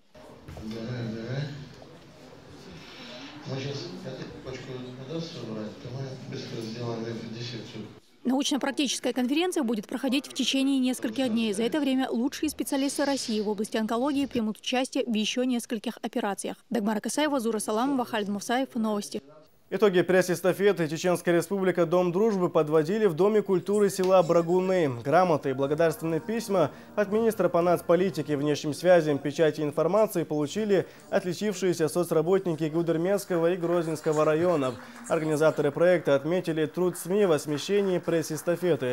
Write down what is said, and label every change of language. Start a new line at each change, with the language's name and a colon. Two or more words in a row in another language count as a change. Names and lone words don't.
Russian: Научно-практическая конференция будет проходить в течение нескольких дней. За это время лучшие специалисты России в области онкологии примут участие в еще нескольких операциях. Дагмара Касаева, Зура Саламова, Халид Мусаев. Новости. Итоги пресс-эстафеты Чеченская республика Дом дружбы подводили в Доме культуры села Брагуны. Грамоты и благодарственные письма от министра по нацполитике, внешним связям, печати и информации получили отличившиеся соцработники Гудермесского и Грозненского районов. Организаторы проекта отметили труд СМИ в освещении пресс-эстафеты.